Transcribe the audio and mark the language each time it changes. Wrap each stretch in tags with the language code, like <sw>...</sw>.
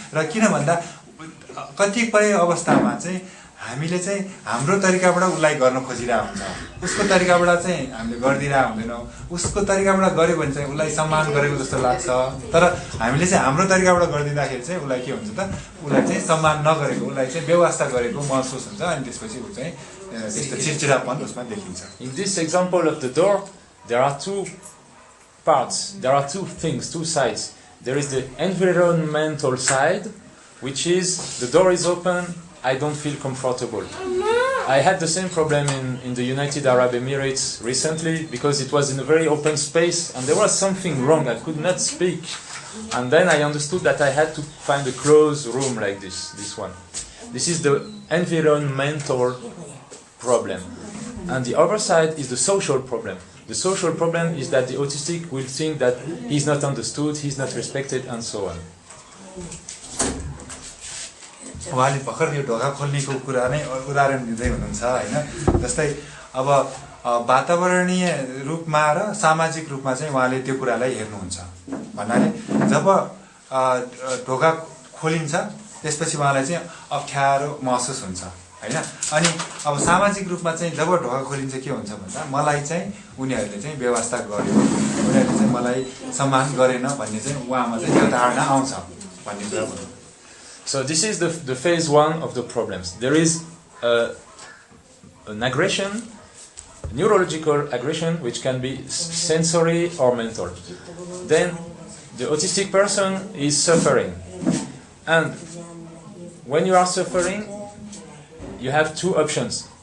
<ne>र किन भन्दा कतिपय अवस्थामा चाहिँ हामीले चाहिँ हाम्रो तरिकाबाट उसलाई गर्न खोजिरहेको हुन्छ, उसको तरिकाबाट चाहिँ हामीले गरिदिरहेको हुँदैनौँ। उसको तरिकाबाट गऱ्यो भने चाहिँ उसलाई सम्मान गरेको जस्तो लाग्छ, तर हामीले चाहिँ हाम्रो तरिकाबाट गरिदिँदाखेरि चाहिँ उसलाई के हुन्छ त, उसलाई चाहिँ सम्मान नगरेको, उसलाई चाहिँ व्यवस्था गरेको महसुस हुन्छ, अनि त्यसपछि ऊ चाहिँ त्यस्तो चिडचिडापन उसमा देखिन्छ।</ne> <en>In this example of the door, there are two parts, there are two things, two sides. There is the environmental side, which is the door is open, I don't feel comfortable. I had the same problem in the United Arab Emirates recently because it was in a very open space and there was something wrong. I could not speak. And then I understood that I had to find a closed room like this one. This is the environmental problem. And the other side is the social problem. The social problem is that the autistic will think that he's not understood, he's not respected, and so on.</en> <ne>उहाँले भर्खर यो ढोका खोल्नेको कुरा नै उदाहरण दिँदै हुनुहुन्छ हैन जस्तै अब वातावरणीय रूपमा र सामाजिक रूपमा चाहिँ उहाँले त्यो कुरालाई हेर्नुहुन्छ भन्नाले जब ढोका खोलिन्छ त्यसपछि उहाँलाई चाहिँ अप्ठ्यारो महसुस हुन्छ हैन अनि अब सामाजिक रूपमा चाहिँ जब ढोका खोलिन्छ के हुन्छ भन्दा मलाई चाहिँ उनीहरूले चाहिँ व्यवस्था गर्यो उनीहरूले चाहिँ मलाई सम्मान गरेन भन्ने चाहिँ उहाँमा चाहिँ त्यो धारणा आउँछ भन्ने कुरा भन्नु</ne> <en>So this is the phase 1 of the problems. There is an aggression, neurological aggression, which can be sensory or mental. Then the autistic person is suffering. And when you are suffering, you have two options.</en>